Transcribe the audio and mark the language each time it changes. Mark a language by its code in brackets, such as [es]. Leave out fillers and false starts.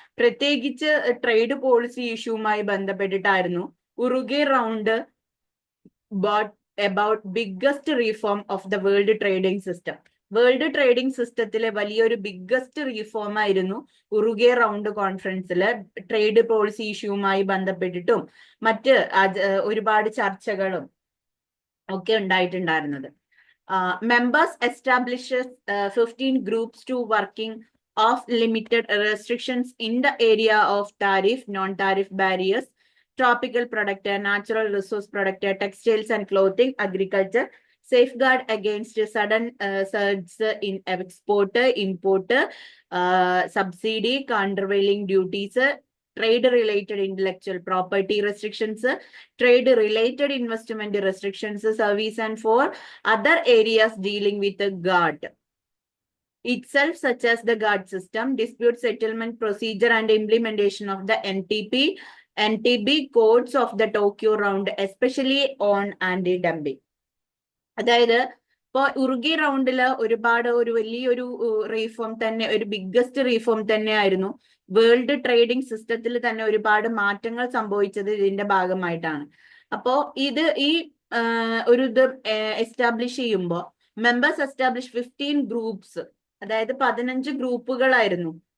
[ml] പ്രത്യേകിച്ച് trade policy ഇഷ്യൂവുമായി ബന്ധപ്പെട്ടിട്ടായിരുന്നു Uruguay round [en] About biggest reform of the world trading system. [ml] World trading സിസ്റ്റത്തിലെ വലിയൊരു biggest reform ആയിരുന്നു Uruguay round കോൺഫറൻസില് trade policy ഇഷ്യൂവുമായി ബന്ധപ്പെട്ടിട്ടും മറ്റ് ഒരുപാട് ചർച്ചകളും ഒക്കെ ഉണ്ടായിട്ടുണ്ടായിരുന്നത്. [en] Members establishes 15 groups to working of limited restrictions in the area of tariff, non-tariff barriers, tropical product, natural resource product, textiles and clothing, agriculture, safeguard against sudden surge in export, import, subsidy, countervailing duties, trade-related intellectual property restrictions, trade-related investment restrictions, service and for other areas dealing with the GATT itself, such as the GATT system, dispute settlement procedure and implementation of the NTB codes of the Tokyo round, especially on anti-dumping. [ml] അതായത് ഇപ്പോൾ Uruguay റൗണ്ടില് ഒരു വലിയൊരു reform തന്നെ, ഒരു biggest reform തന്നെ ആയിരുന്നു. World trading സിസ്റ്റത്തിൽ തന്നെ ഒരുപാട് മാറ്റങ്ങൾ സംഭവിച്ചത് ഇതിന്റെ ഭാഗമായിട്ടാണ്. അപ്പോ ഈ ഒരു ഇത് എസ്റ്റാബ്ലിഷ് ചെയ്യുമ്പോൾ [en] members establish 15 groups, [ml] അതായത് 15 ഗ്രൂപ്പുകളായിരുന്നു.